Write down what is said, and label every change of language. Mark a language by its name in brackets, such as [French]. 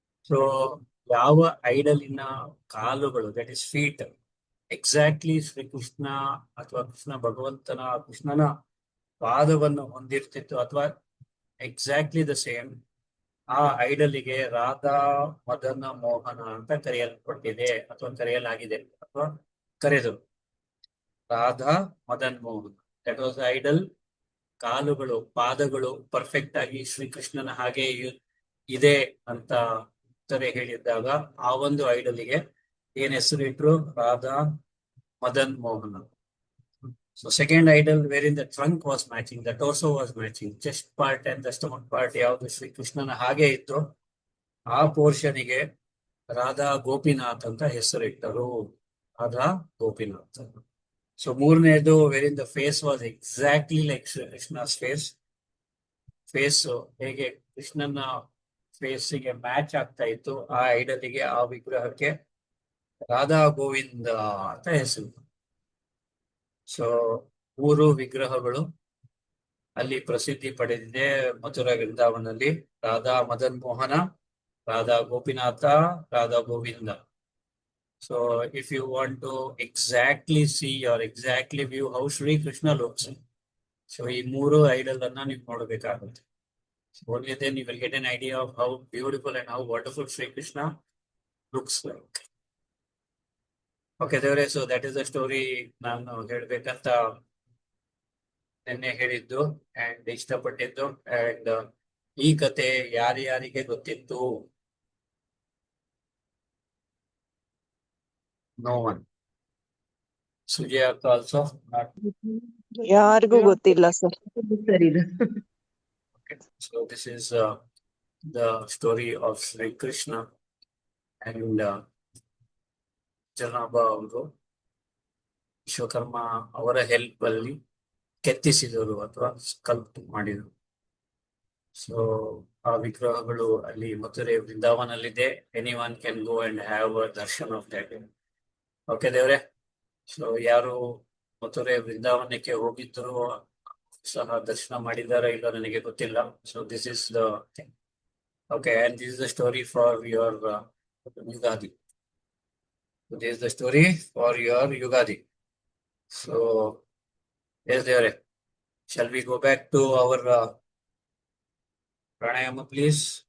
[Kannada] So ಯಾವ ಐಡಲಿನ ಕಾಲುಗಳು, [English] that is feet, [Kannada] exactly Shrikrishna ಅಥವಾ ಕೃಷ್ಣನ ಪಾದವನ್ನು ಹೊಂದಿರ್ತಿತ್ತು ಅಥವಾ [English] exactly the same, [Kannada] ಆ ಐಡಲಿಗೆ ರಾಧಾ ಮದನ ಮೋಹನ ಅಂತ ಕರೆಯಲ್ಪಟ್ಟಿದೆ ಅಥವಾ ಕರೆಯಲಾಗಿದೆ ಅಥವಾ ಕರೆದರು. Radha Madan Mohan, [English] That was idol. [Kannada] ಕಾಲುಗಳು, ಪಾದಗಳು ಪರ್ಫೆಕ್ಟ್ ಆಗಿ ಶ್ರೀಕೃಷ್ಣನ ಹಾಗೆ ಇದೆ ಅಂತ ಉತ್ತರೆ ಹೇಳಿದ್ದಾಗ ಆ ಒಂದು ಐಡಲಿಗೆ ಏನ್ ಹೆಸರಿಟ್ರು? ರಾಧಾ ಮದನ್ ಮೋಹನ. [English] So second idol wherein the trunk was matching, the torso was matching, chest part and the stomach part [Kannada] ಯಾವುದು ಶ್ರೀ ಕೃಷ್ಣನ ಹಾಗೆ ಇತ್ತು, ಆ ಪೋರ್ಷನಿಗೆ ರಾಧಾ ಗೋಪಿನಾಥ್ ಅಂತ ಹೆಸರಿಟ್ಟರು. ರಾಧಾ ಗೋಪಿನಾಥ್. ಸೊ ಮೂರನೇದು [English] wherein the face was exactly like [Kannada] Shri ಕೃಷ್ಣ's face ಹೇಗೆ ಕೃಷ್ಣನ ಫೇಸಿಗೆ ಮ್ಯಾಚ್ ಆಗ್ತಾ ಇತ್ತು, ಆ ಐಡಲಿಗೆ, ಆ ವಿಗ್ರಹಕ್ಕೆ ರಾಧಾ ಗೋವಿಂದ ಅಂತ ಹೆಸರು. ಸೊ 3 ವಿಗ್ರಹಗಳು ಅಲ್ಲಿ ಪ್ರಸಿದ್ಧಿ ಪಡೆದಿದೆ ಮಥುರಾ ವೃಂದಾವನಲ್ಲಿ. ರಾಧಾ ಮದನ್ ಮೋಹನ, Radha Gopinath, Radha Govinda. [English] so if you want to exactly see or exactly view how Shri Krishna looks, so [Kannada] ಈ 3 ಐಡಲ್ ಅನ್ನ ನೀವು ನೋಡಬೇಕಾಗುತ್ತೆ. [English] Only then you will get an idea of how beautiful and how wonderful Sri Krishna looks like. [Kannada] Okay, ದೇವರೇ, [English] so that is the story [Kannada] ನಾನು ಹೇಳ್ಬೇಕಂತ ನಿನ್ನೆ ಹೇಳಿದ್ದು and ಇಷ್ಟಪಟ್ಟಿದ್ದು. And ಈ ಕತೆ ಯಾರ್ಯಾರಿಗೆ ಗೊತ್ತಿತ್ತು? [English] No one. Sujaya also not. [Kannada] ಯಾರಿಗೂ ಗೊತ್ತಿಲ್ಲ ಸರ್. ಸರಿ ಇದು. [English] Okay, so this is the story of Sri Krishna and [Kannada] ಜನಾಭ ಅವರು ವಿಶ್ವಕರ್ಮ ಅವರ ಹೆಲ್ಪ್ ಅಲ್ಲಿ ಕೆತ್ತಿಸಿದರು ಅಥವಾ ಸ್ಕಲ್ಪ್ಟ್ ಮಾಡಿದರು. ಸೊ ಆ ವಿಗ್ರಹಗಳು ಅಲ್ಲಿ Mathura ವೃಂದಾವನಲ್ಲಿದೆ. [English] Anyone can go and have a darshan of that. [Kannada] Okay ದೇವ್ರೆ, ಸೊ ಯಾರು ಮಥುರೆ ವೃಂದಾವನಕ್ಕೆ ಹೋಗಿದ್ರು ಸಹ ದರ್ಶನ ಮಾಡಿದಾರ ಇಲ್ಲ ನನಗೆ ಗೊತ್ತಿಲ್ಲ. [English] So this is the thing. Okay, and this is the story for your Yugadi. So this is the story for your Yugadi. So yes, Devare, shall we go back to our pranayama, please?